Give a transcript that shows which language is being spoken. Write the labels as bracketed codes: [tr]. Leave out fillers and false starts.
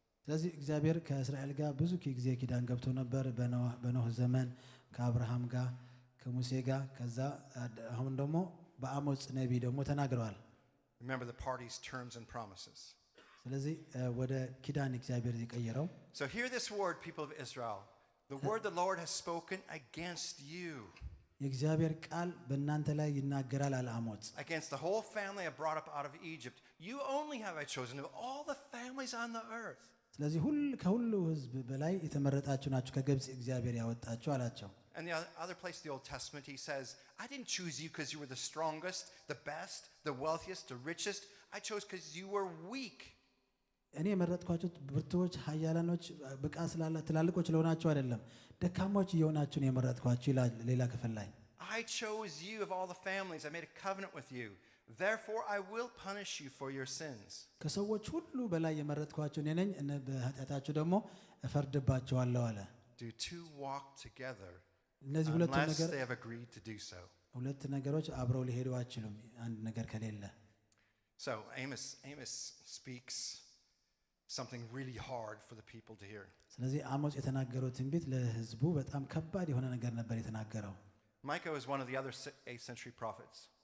[am] ስለዚህ እግዚአብሔር ከእስራኤል ጋር ብዙ ጊዜ ኪዳን ገብቶ ነበር በኖህ ዘመን ከአብርሃም ጋር ከሙሴ ጋር ከዛ አሁን ደግሞ በአሞጽ ነቢይ ደግሞ ተናግረዋል [en] Remember the parties, terms, and promises. [am] ስለዚህ ወደ ኪዳን እግዚአብሔር የቀየረው [en] So hear this word, people of Israel. The word the Lord has spoken against you. [am] የእግዚአብሔር ቃል በእናንተ ላይ ይናገራል አለ አሞጽ [en] Against the whole family I brought up out of Egypt. You only have I chosen of all the families on the earth. [am] ስለዚህ ከሁሉ ህዝብ በላይ የተመረጣችሁ ናችሁ ከግብጽ እግዚአብሔር ያወጣችሁ አላቸው [en] And the other place in the Old Testament, he says, I didn't choose you because you were the strongest, the best, the wealthiest, the richest. I chose because you were weak. [am] እኔ የመረጥኳችሁ ብርቱዎች ኃያላኖች ብቃት ስላላ ትላልቆች ለሆናችሁ አይደለም ደካሞች እየሆናችሁ ነው የመረጥኳችሁ ይላል ሌላ ክፍል ላይ [en] I chose you of all the families. I made a covenant with you. Therefore I will punish you for your sins. [am] ከሰዎች ሁሉ በላይ የመረጥኳችሁ እኔ ነኝ በኃጢአታችሁ ደግሞ እፈርድባችኋለሁ አለ [en] Do two walk together [am] እነዚህ ሁለት [en] unless [am] ነገር [en] they have agreed to do so? [am] ሁለት ነገሮች አብረው ሊሄዱ አይችሉም አንድ ነገር ከሌለ [en] So Amos speaks something really hard for the people to hear. [am] ስለዚህ አሞጽ የተናገረው ትንቢት ለህዝቡ በጣም ከባድ የሆነ ነገር ነበር የተናገረው [en] Micah is one of the other 8th century prophets.